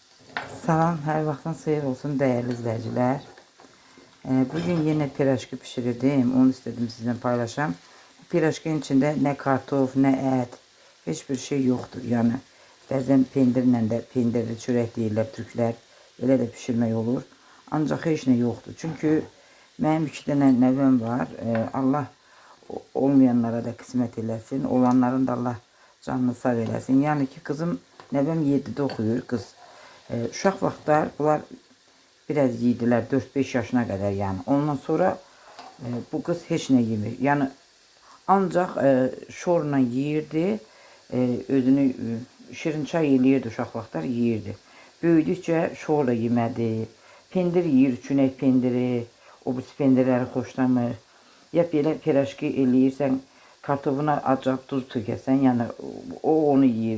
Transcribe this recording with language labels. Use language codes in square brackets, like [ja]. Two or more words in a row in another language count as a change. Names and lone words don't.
[az] Salam, hər vaxtın xeyir olsun [tr] değerli izleyiciler. Bugün yine piraşki pişirdim. Onu istedim sizinle paylaşam. Piraşkinin içinde ne kartof, ne et, hiçbir şey yoktur. [az] Yani bəzən pendirlə də, pendirli çörək deyirlər Türklər. Elə də pişirmək olur. Ancaq heç nə yoxdur. Çünkü mənim 2 dənə nəvəm var. Allah olmayanlara da kısmet eləsin. Olanların da Allah canını sağ eləsin. Yani ki kızım, nəvəm 7'de oxuyur qız. [tr] Uşaq vaxtlar bunlar biraz yediler 4-5 yaşına kadar yani. [az] Ondan sonra bu kız heç nə yemir. Yani ancaq şorla yeyirdi. Özünü şirin çay eləyirdi uşaq vaxtlar yeyirdi. Böyüdükcə şorla yemədi. Pendir yeyir, çünək pendiri. O bu pendirləri xoşlamır. Ya belə piraşki eləyirsən, kartofuna acaq tuz tökəsən, yəni o onu yeyir.